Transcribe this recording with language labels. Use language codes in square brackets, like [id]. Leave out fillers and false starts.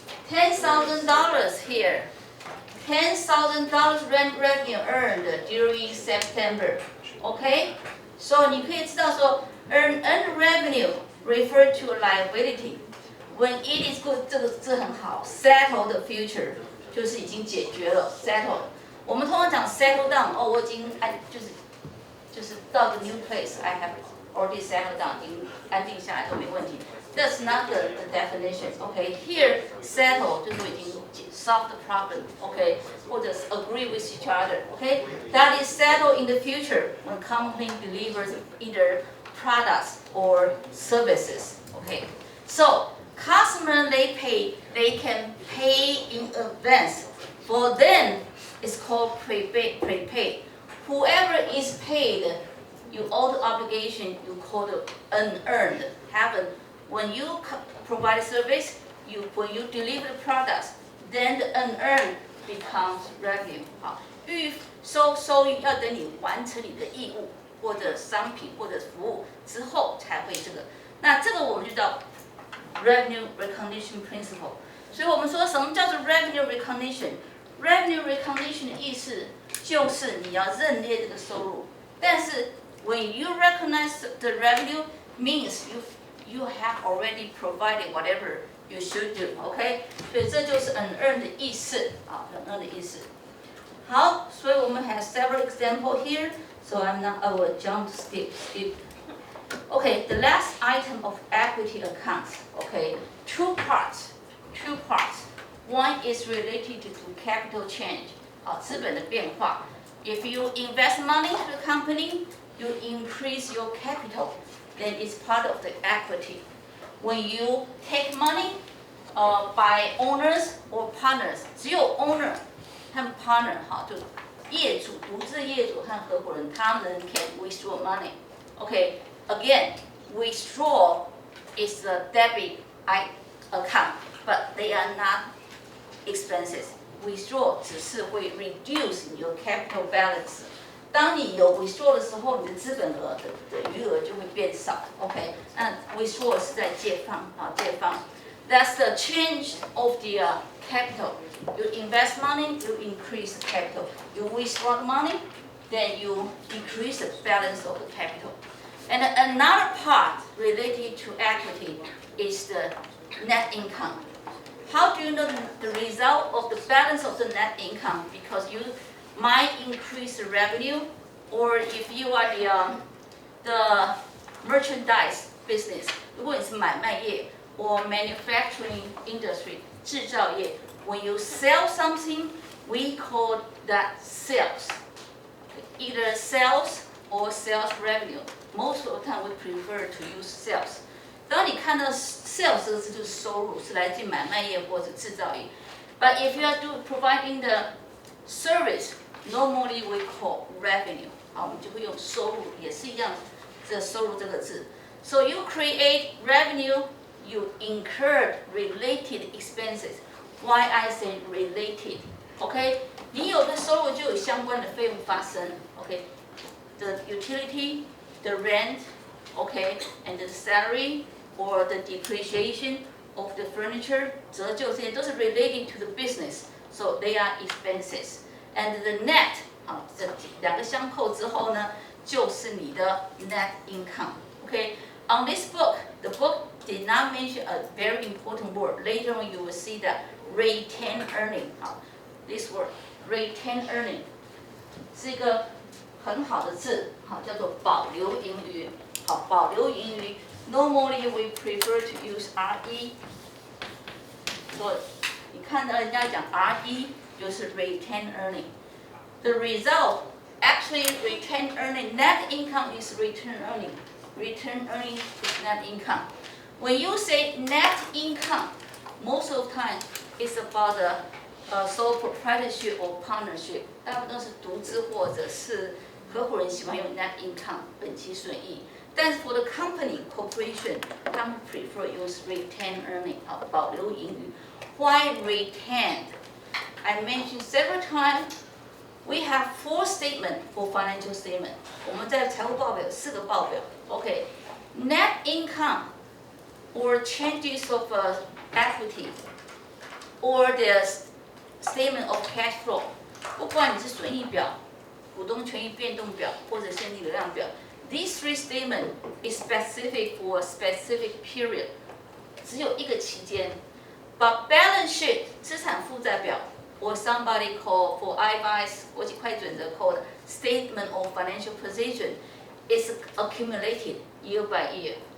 [en] $10,000 here. $10,000 rent revenue earned during September. Okay? So [zh] 你可以知道说 [en] earned revenue refer to a liability. When it is good, [zh] 这很好 [en] settle the future [zh] 就是已经解决了 [en] settle。 [zh] 我们通常讲 [en] settle down， [zh] 我已经就是到个 [en] new place I have already settled down， [zh] 已经安定下来都没问题。 [en] That's not the definition. Okay, here settle [zh] 就是已经 [en] solve the problem. Okay, [zh] 或者 [en] agree with each other. Okay, that is settle in the future when company delivers either products or services. Okay, so customer they can pay in advance. For them, it's called prepaid. Whoever is paid, you owe the obligation, you call it unearned. Happen when you provide service, when you deliver the products, then the unearned becomes revenue. [zh] 好，收益要等你完成你的义务或者商品或者服务之后才会这个。那这个我们就叫 revenue recognition principle。所以我们说什么叫做 revenue recognition？Revenue recognition 的意思就是你要认列这个收入，但是 [en] when you recognize the revenue means you have already provided whatever you should do, OK？ [zh] 所以这就是 unearned 的意思啊 ，unearned 的意思。好，所以我们 [en] have several examples here, so I will skip. OK, the last item of equity accounts, OK, two parts. One is related to capital change, [zh] 资本的变化. [en] If you invest money to the company, you increase your capital, then it's part of the equity. When you take money by owners or partners, 只有 owner 和 partner [zh] 就业主、独自业主和合伙人，他们 [en] can withdraw money. Okay, again, withdraw is a debit account, but they are not expenses. Withdraw [zh] 只是会 [en] reduce your capital balance. [zh] 当你有 withdraw 的时候，你的资本额的余额就会变少。 OK， 那 withdraw 是在借放借放。 [en] That's the change of the capital. You invest money, you increase the capital. You withdraw money, then you decrease the balance of the capital. And another part related to equity is the net income. How do you know the result of the balance of the net income? Because you might increase the revenue, or if you are the merchandise business, [zh] 如果你是买卖业 [en] or manufacturing industry [zh] 制造业 [en] when you sell something, we call that sales. Either sales or sales revenue. Most of the time we prefer to use sales. [zh] 当你看到 sales 这个字就是收入，是来自买卖业或者制造业。 [en] But if you are providing the service, normally we call revenue. [zh] 好，我们就会用收入，也是一样，这收入这个字。 [en] So you create revenue, you incurred related expenses. Why I say related? [zh] OK， 你有的收入就有相关的费用发生。 [en] OK，the utility, the rent, OK, and the salary or the depreciation of the furniture， [zh] 折旧这些都是 [en] related to the business, so they are expenses. And the net， [zh] 好，这两个相扣之后呢，就是你的 net income. [en] OK，on this book, the book did not mention a very important word. Later on, you will see that retained earning. [zh] 好 ， [en] this word retained earning [zh] 是一个很好的字，好，叫做保留盈余。好，保留盈余。 [en] Normally we prefer to use RE。 [zh] 所以你看到人家讲 RE 就是 retained earning。 [en] The result actually retained earning net income is retained earning. Retained earning is net income. When you say net income, most of the time it's about the sole proprietorship or partnership. [zh] 大部分都是独资或者是合伙人喜欢用 net income 本期损益。但是 [en] for the company corporation， [zh] 他们 [en] prefer use retained earning [zh] 啊，保留盈余。 [en] Why retained? I mentioned several times. We have 4 statements for financial statement. [zh] 我们在财务报表有4个报表。 [en] OK, net income or changes of equity or the statement of cash flow. [zh] 不管你是损益表、股东权益变动表或者现金流量表。 [en] These 3 statements is specific for a specific period， [zh] 只有一个期间。 [en] But balance sheet [zh] 资产负债表 [en] or somebody call for IFRS [zh] 国际会计准则 [en] called statement of financial position is accumulated year by year.